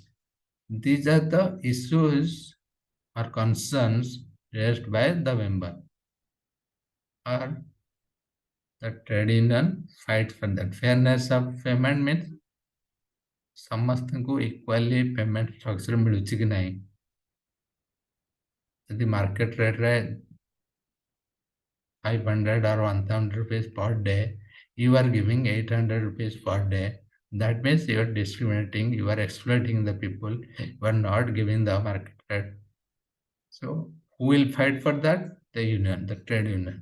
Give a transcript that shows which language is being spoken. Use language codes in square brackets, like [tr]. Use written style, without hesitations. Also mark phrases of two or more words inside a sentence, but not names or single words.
[en] These are the issues or concerns raised by the member, or the trade union fight for that. Fairness of payment means ସମସ୍ତଙ୍କୁ equally payment structure [or] ମିଳୁଛି କି ନାହିଁ. [en] ଯଦି market rate ରେ 500 or 1000 rupees per day, you are giving 800 rupees per day. That means you are discriminating, you are exploiting the people, you are not giving the market rate. So who will fight for that? The union, the trade union.